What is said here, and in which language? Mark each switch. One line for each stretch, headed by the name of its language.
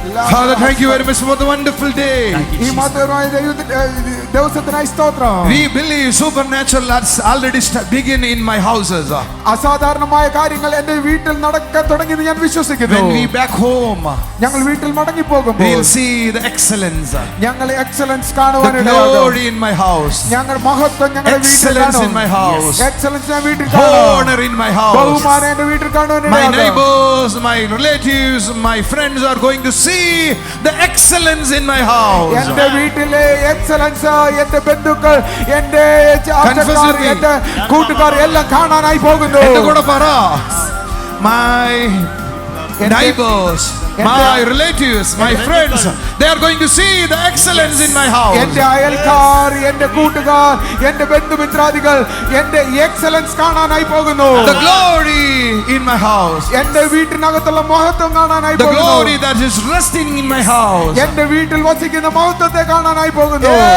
English: Father, thank you very much for the wonderful day.
Malayalam: ഈ മഹത്വകരമായ ദിവസത്തിനായി സ്തോത്രം.
English: We believe supernatural has already begin in my houses.
Malayalam: അസാധാരണമായ കാര്യങ്ങൾ എന്റെ വീട്ടിൽ നടക്കാൻ തുടങ്ങിയെന്ന് ഞാൻ വിശ്വസിക്കുന്നു.
English: When we back home,
Malayalam: ഞങ്ങൾ വീട്ടിൽ മടങ്ങി പോകുമ്പോൾ
English: we'll see the excellence,
Malayalam: ഞങ്ങൾ excellence
English: the
Malayalam: കാണുവാനിടയാകും.
English: glory in my house,
Malayalam: ഞങ്ങൾ മഹത്വം ഞങ്ങളുടെ വീട്ടിൽ
English: excellence in
Malayalam: കാണും.
English: my house,
Malayalam: എക്സലൻസ് ഞാൻ വീട്ടിൽ കാണും.
English: honor in my house.
Malayalam: ബഹുമാനം എന്റെ വീട്ടിൽ
English: My
Malayalam: കാണുവാനിടയാകും.
English: neighbors, my relatives, my friends are going to see the excellence in my house.
Malayalam: എന്റെ വീട്ടിലെ എക്സലൻസ് എന്റെ ബന്ധുക്കൾ എന്റെ ആൾക്കാർ എന്റെ കൂട്ടുകാർ എല്ലാം കാണാനായി പോകുന്നു. എന്റെ കൂടെ പറ,
English: my neighbors, my relatives, my friends, they are going to see the excellence in my house.
Malayalam: എന്റെ അയൽക്കാർ, എന്റെ കൂട്ടുകാർ, എന്റെ ബന്ധുമിത്രാദികൾ എന്റെ എക്സലൻസ് കാണാനായി പോകുന്നു.
English: The glory in my house,
Malayalam: എന്റെ വീട്ടിനകത്തുള്ള മഹത്വം കാണാനായി
English: the
Malayalam: പോകുന്നു.
English: glory that is resting in my house,
Malayalam: എന്റെ വീട്ടിൽ വസിക്കുന്ന മഹത്വത്തെ കാണാനായി പോകുന്നു.